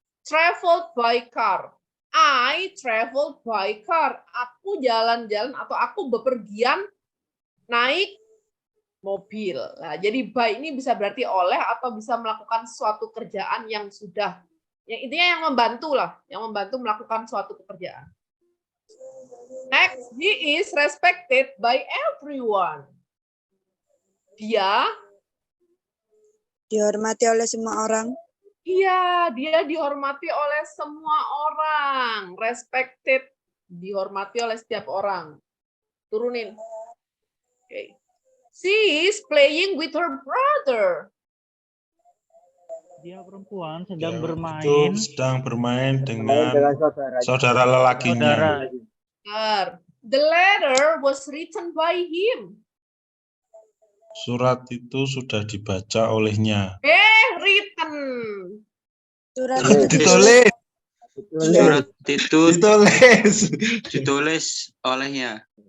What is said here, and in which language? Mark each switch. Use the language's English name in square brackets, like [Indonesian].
[English] Traveled by car. I traveled by car. [Indonesian] Aku jalan-jalan atau aku bepergian naik mobil. Nah, jadi by ini bisa berarti oleh atau bisa melakukan suatu kerjaan yang sudah, yang intinya yang membantu lah, yang membantu melakukan suatu pekerjaan. [English] Next, he is respected by everyone. [Indonesian] Dia Dihormati oleh semua orang. Iya, dia dihormati oleh semua orang. Respected, dihormati oleh setiap orang. Turunin. Okay. [English] She is playing with her brother. [Indonesian] Dia perempuan sedang bermain. Itu sedang bermain dengan saudara. saudara lelakinya. [English] The letter was written by him. [Indonesian] Surat itu sudah dibaca olehnya. [English] Written. [Indonesian] Surat Ditulis. Surat itu ditulis olehnya.